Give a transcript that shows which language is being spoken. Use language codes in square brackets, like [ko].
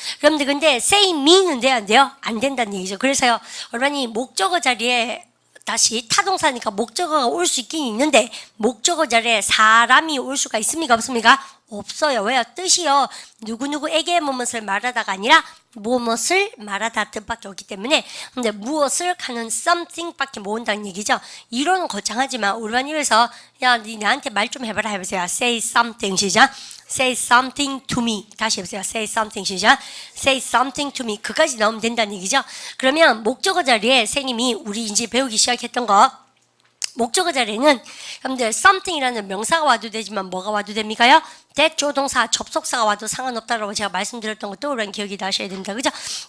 [ko] 그런데 근데 [en] say me [ko] 는 돼야 안 돼요? 안 된다는 얘기죠. 그래서요 여러분이 목적어 자리에 다시 타동사니까 목적어가 올 수 있긴 있는데 목적어 자리에 사람이 올 수가 있습니까? 없습니까? 없어요. 왜요? 뜻이요 누구누구에게 무엇을 말하다가 아니라 무엇을 말하다 뜻밖에 없기 때문에 근데 무엇을 하는 something밖에 못 온다는 얘기죠. 이론은 거창하지만 우리만 입에서 야 니 나한테 말 좀 해봐라 해보세요. [en] say something 시작. say something to me. 다시 해보세요. say something 시작. say something to me. [ko] 그까지 나오면 된다는 얘기죠. 그러면 목적어 자리에 선생님이 우리 이제 배우기 시작했던 거 목적어 자리에는 여러분들 something이라는 명사가 와도 되지만 뭐가 와도 됩니까요? that 조동사 접속사가 와도 상관없다라고 제가 말씀드렸던 것도 우리는 기억이 나셔야 됩니다. 그죠?